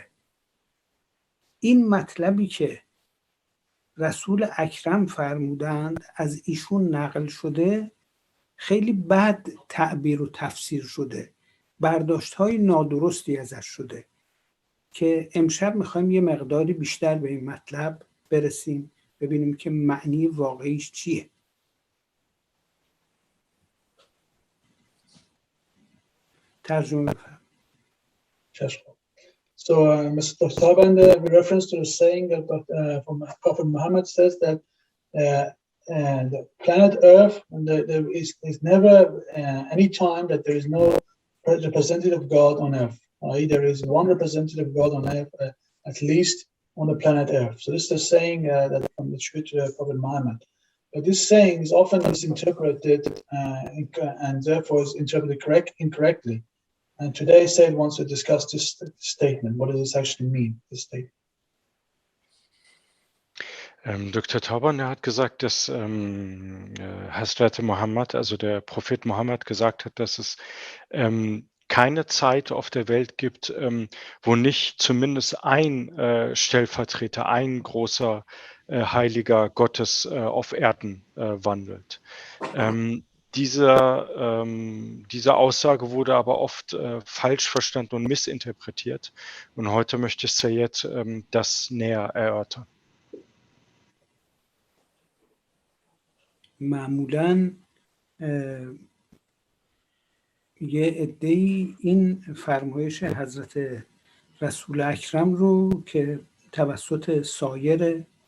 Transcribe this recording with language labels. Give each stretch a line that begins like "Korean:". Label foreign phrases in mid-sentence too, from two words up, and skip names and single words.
Persian: این مطلبی که رسول اکرم فرمودند از ایشون نقل شده، خیلی بد تعبیر و تفسیر شده، برداشت‌های نادرستی ازش شده که امشب میخوایم یه مقداری بیشتر به این مطلب برسیم، ببینیم که معنی واقعیش چیه. ترجمه بفرمایید.
English: So Mr. Tabande, with reference to the saying that from Prophet Muhammad says that the planet Earth, there is never any time that there is no representative of God on Earth. There is one representative of God on Earth, at least on the planet Earth. So this is a saying that from the scripture of Prophet Muhammad. But this saying is often misinterpreted and therefore is interpreted incorrectly. And today Said wants to discuss this statement. What does this actually mean, this statement?
German: Dr. Tabande hat gesagt, dass Hazrat Muhammad, also der Prophet Muhammad, gesagt hat, dass es keine Zeit auf der Welt gibt, wo nicht zumindest ein Stellvertreter, ein großer Heiliger Gottes auf Erden wandelt. Diese Aussage wurde aber oft falsch verstanden und missinterpretiert. Und heute möchte Sayed das näher erörtern.
Persian: معمولاً یه عده‌ای این فرمایش حضرت رسول اکرم رو که توسط سایر